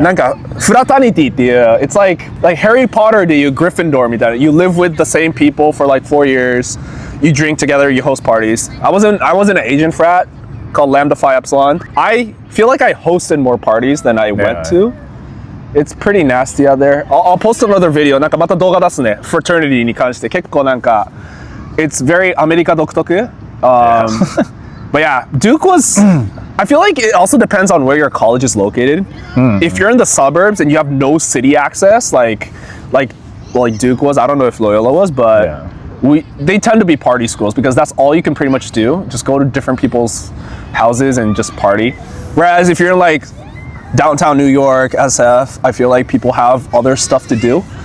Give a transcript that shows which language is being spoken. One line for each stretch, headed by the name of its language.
Japanese: なんか
English: fraternity
Japanese: っていう
English: it's like Harry Potter
Japanese: でいう
English: Gryffindor
Japanese: みたいな
English: You live with the same people for like 4 years. You drink together, you host parties. I was in an Asian frat called Lambda Phi Epsilon. I feel like I hosted more parties than I went to. It's pretty nasty out there. I'll post another video.
Japanese: なんかまた動画出すね。Fraternity に関して結構なんか
English: it's very
Japanese: アメリカ独特。
English: But yeah, Duke was. I feel like it also depends on where your college is located. If you're in the suburbs and you have no city access, like Duke was. I don't know if Loyola was, but they tend to be party schools because that's all you can pretty much do. Just go to different people's houses and just party. Whereas if you're in like downtown New York, SF, I feel like people have other stuff to do.